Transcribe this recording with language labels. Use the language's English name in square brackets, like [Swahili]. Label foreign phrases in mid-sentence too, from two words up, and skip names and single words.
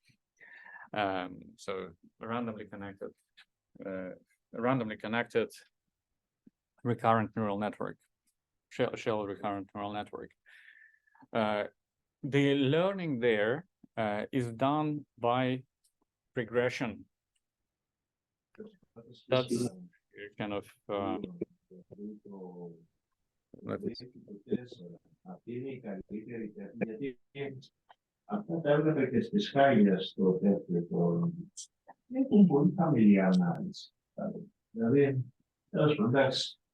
[English] So randomly connected recurrent neural network, shallow recurrent neural network. The learning there is done by regression. That's kind of [Greek] αυτά τα έβλεπε και στις Χάγιας στο τέτοιο. Έχουν πολύ χαμηλή ανάλυση. Δηλαδή, τέλος πάντων, εντάξει.